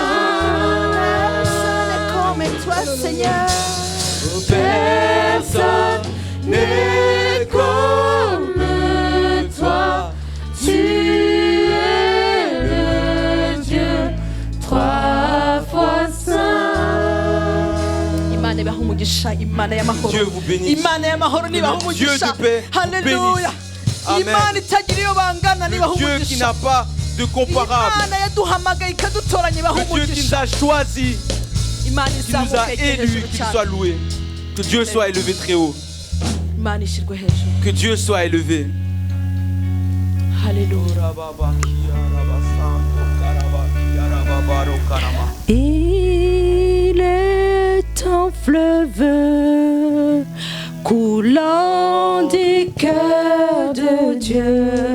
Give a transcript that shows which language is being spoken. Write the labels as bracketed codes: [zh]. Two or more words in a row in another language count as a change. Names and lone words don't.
[fr] Personne n'est comme toi, Seigneur. Personne n'est comme toi. Tu es le Dieu trois fois saint. [rw] Imana ibaha umugisha, Imana y'amahoro. [fr] Dieu vous bénisse. [rw] Imana y'amahoro nibaha [fr] Le Dieu [rw] umugisha. [fr] de paix vous [rw] Haleluya. Amen. Imana itagira iyo bangana nibaha [fr] Le Dieu qui [rw] umugisha. [fr] n'a pas de comparable. [rw] Imana yaduhamagaye ikadutoranya ibaha [fr] Le Dieu qui nous [rw] umugisha. [fr] a choisis, [rw] Imana [fr] qui nous [rw] izamuka [fr] a [rw] igere [fr] élus, [rw] hejuru [fr] qu'il [rw] cyane. [fr] soit loué. Que Dieu soit élevé très haut. [rw] Imana ishyirwe hejuru. [fr] Que Dieu soit élevé. Hallelujah. Il est un fleuve coulant du cœur de Dieu.